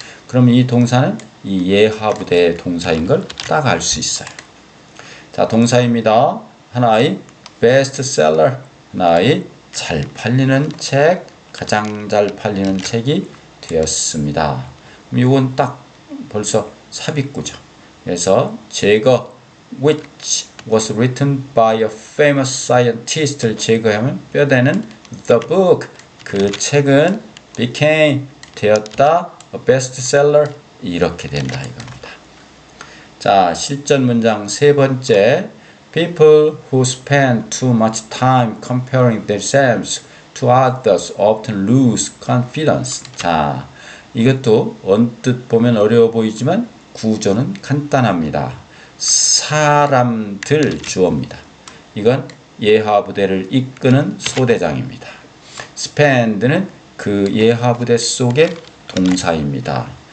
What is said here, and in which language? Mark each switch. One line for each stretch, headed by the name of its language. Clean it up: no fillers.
Korean: 그러면 이 동사는 이 예하부대 동사인 걸 딱 알 수 있어요. 자, 동사입니다. 하나의 베스트셀러, 하나의 잘 팔리는 책, 가장 잘 팔리는 책이 되었습니다. 이건 딱 벌써 삽입구죠. 그래서 제거
English: which was written by a famous scientist
Korean: 를 제거하면 뼈대는
English: the book
Korean: 그 책은 became 되었다
English: a bestseller
Korean: 이렇게 된다 이겁니다. 자, 실전 문장 세 번째
English: people who spend too much time comparing themselves to others often lose confidence.
Korean: 자, 이것도 언뜻 보면 어려워 보이지만 구조는 간단합니다. 사람들 주어입니다. 이건 예하부대를 이끄는 소대장입니다. spend는 그 예하부대 속의 동사입니다.